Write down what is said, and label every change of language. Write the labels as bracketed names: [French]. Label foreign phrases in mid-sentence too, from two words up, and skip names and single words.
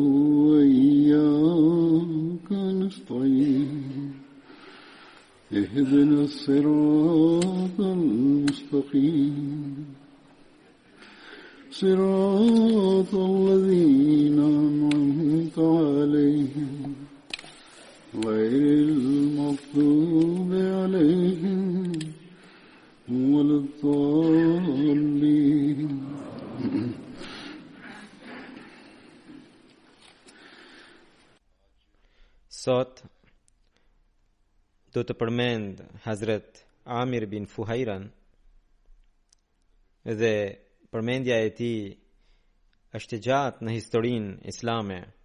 [Arabic] وإياك نستعين اهدنا الصراط المستقيم صراط الذين أنعمت عليهم غير المغضوب عليهم ولا الضالين [Albanian] Sot do të përmend Hazret Amir bin Fuhairan dhe përmendja e tij është e gjatë në historinë islame.